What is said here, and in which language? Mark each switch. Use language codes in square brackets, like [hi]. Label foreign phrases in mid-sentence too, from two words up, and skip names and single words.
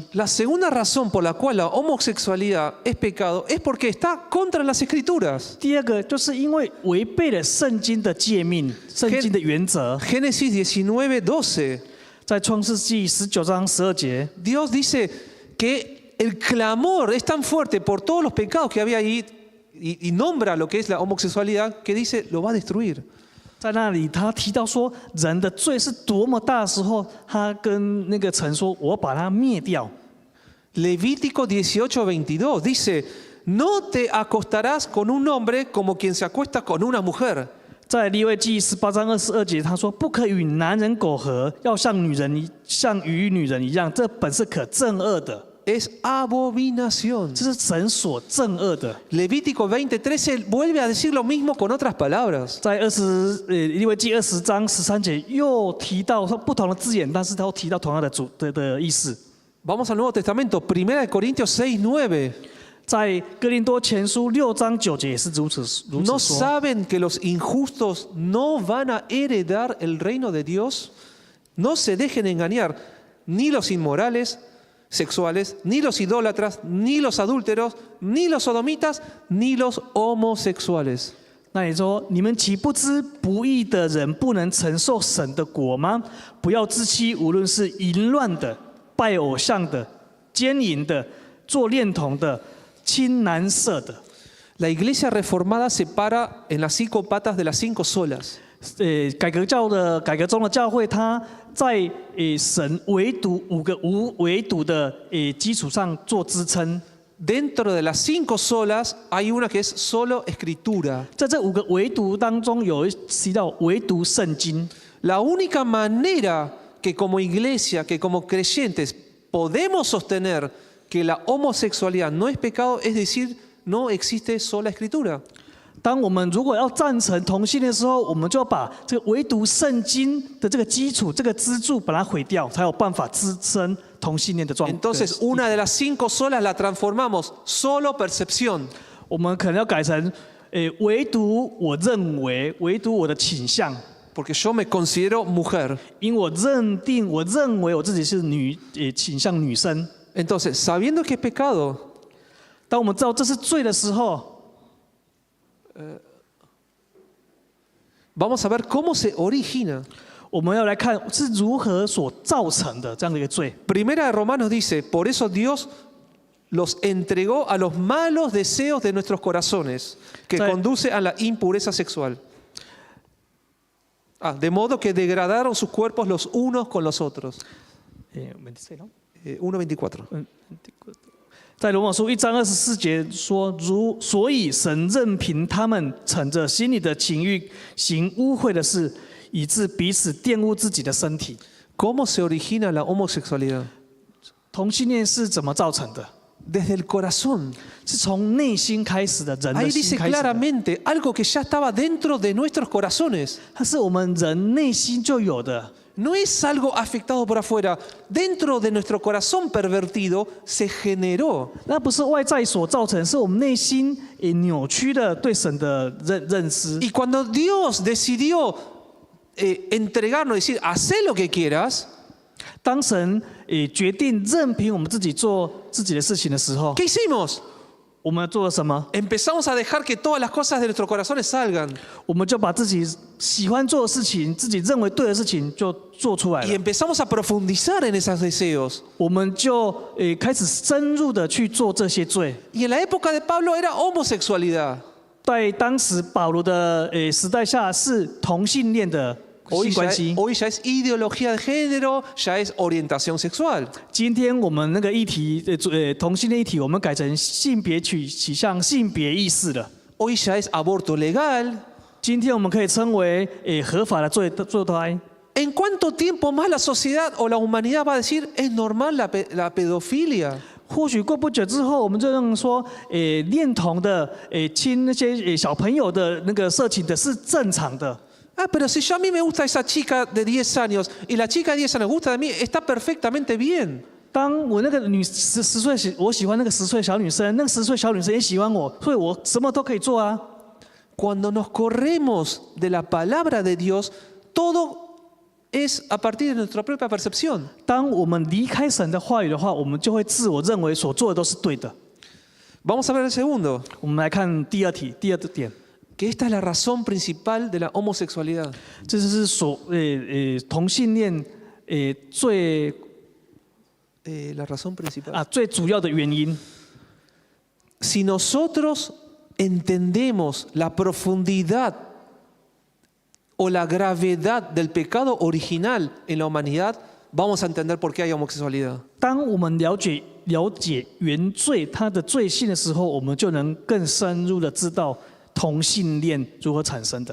[es] La segunda razón por la cual la homosexualidad es pecado es porque está contra las escrituras. [zh] 第二个就是因为违背了圣经的诫命、圣经的原则。 [es] Génesis 19:12. [zh] 在创世纪19章12节， [es] Dios dice que el clamor es tan fuerte por todos los pecados que había ahí y nombra lo que es la homosexualidad que dice lo va a destruir. [zh] 在那里他提到说，人的罪是多么大的时候，他跟那个神说：“我把它灭掉。” [es] Levítico 18:22 dice, no te acostarás con un hombre como quien se acuesta con una mujer. [zh] 在利未记18章22节，他说：“不可与男人苟合，要像与女人一样，这本是可憎恶的。” [es] Es abominación. [zh] 这是神所憎恶的。 [es] Levítico 20:13 vuelve a decir lo mismo con otras palabras. [zh] 在利未记20章13节又提到不同的字眼，但是都提到同样的意思。 [es] Vamos al Nuevo Testamento, 1 Corintios 6:9. [zh] 在哥林多前书6章9节也是如此 [es] ¿No [zh] 说。 [es] saben que los injustos no van a heredar el reino de Dios? No se dejen engañar, ni los inmorales sexuales, ni los idólatras, ni los adúlteros, ni los sodomitas, ni los homosexuales. [zh] 那你说，你们岂不知不义的人不能承受神的国吗？不要自欺，无论是淫乱的、拜偶像的、奸淫的、做恋童的、亲男色的。 [es] La iglesia reformada separa en las cinco patas de las cinco solas. [zh] 改革中的教会，它在神唯独5个无唯独的基础上做支撑。 [es] Dentro de las cinco solas hay una que es solo escritura. [zh] 在这5个唯独当中，有提到唯独圣经。 [es] La única manera que como iglesia, que como creyentes podemos sostener que la homosexualidad no es pecado es decir, no existe sola escritura. [zh] 当我们如果要赞成同性恋的时候，我们就要把这个唯独圣经的这个基础、这个支柱把它毁掉，才有办法支撑同性恋的状态。 [es] Entonces, una de las cinco solas la transformamos solo percepción. [zh] 我们可能要改成，唯独我认为，唯独我的倾向， [es] Porque yo me considero mujer. [zh] 因为我认为我自己是倾向女生。 [es] Entonces, sabiendo que es pecado, [zh] 当我们知道这是罪的时候， [es] vamos a ver cómo se origina. [zh] 我们要来看是如何所造成的这样的一个罪。 [es] Primera de Romanos dice, por eso Dios los entregó a los malos deseos de nuestros corazones, que Sí. conduce a la impureza sexual. De modo que degradaron sus cuerpos los unos con los otros. 1:24. [zh] 在罗马书1章24节说，所以神任凭他们逞着心里的情欲行污秽的事，以致彼此玷污自己的身体。 [es] ¿Cómo se origina la homosexualidad? [zh] 同性恋是怎么造成的？ [es] Desde el corazón. [zh] 是从内心开始的，人 [es] Ahí [zh] 的心 [es] dice [zh] 开始的。 [es] claramente algo que ya estaba dentro de nuestros corazones. [zh] 它是我们人内心就有的， [es] No es algo afectado por afuera. Dentro de nuestro corazón pervertido se generó. [zh] 那不是外在所造成，是我们内心扭曲的对神的认知。 [es] Y cuando Dios decidió entregarnos, decir, haz lo que quieras, [zh] 当神决定任凭我们自己做自己的事情的时候， [es] ¿qué hicimos? [zh] 我们做了什么？ [es] Empezamos a dejar que todas las cosas de nuestros corazones salgan. [zh] 我们就把自己喜欢做的事情、自己认为对的事情就做出来 [es] Y [zh] 了。 [es] empezamos a profundizar en esos deseos. [zh] 我们就开始深入的去做这些罪。 [es] Y en la época de Pablo era homosexualidad. [zh] 在当时保罗的时代下，是同性恋的 [es] Hoy [zh] 性关系。 [es] ya es ideología de género, ya es orientación sexual. [zh] 今天我们那个议题，同性恋议题，我们改成性别取向、性别意识了。 [es] Hoy ya es aborto legal. [zh] 今天我们可以称为合法的堕胎。 [es] ¿En cuánto tiempo más la sociedad o la humanidad va a decir es normal la pedofilia? [zh] 或许过不久之后，我们就认为说，恋童的、亲那些小朋友的那个色情的是正常的。 [es] Pero si yo a mí me gusta esa chica de 10 años y la chica de 10 años gusta de mí, está perfectamente bien. [zh] 当我那个10岁，我喜欢那个10岁小女生，那个10岁小女生也喜欢我，所以我什么都可以做啊。 [es] Cuando nos corremos de la palabra de Dios, todo es a partir de nuestra propia percepción. [zh] 当我们离开神的话语的话，我们就会自我认为所做的都是对的。 [es] Vamos a ver el segundo, [zh] 我们来看第二点， [es] que esta es la razón principal de la homosexualidad. [zh] 这就是同性恋 [es] La razón principal. [zh] 最主要的原因。 [es] Si nosotros entendemos la profundidad o la gravedad del pecado original en la humanidad, vamos a entender por qué hay homosexualidad. [zh] 当我们了解原罪它的罪性的时候，我们就能更深入的知道同性恋如何产生的。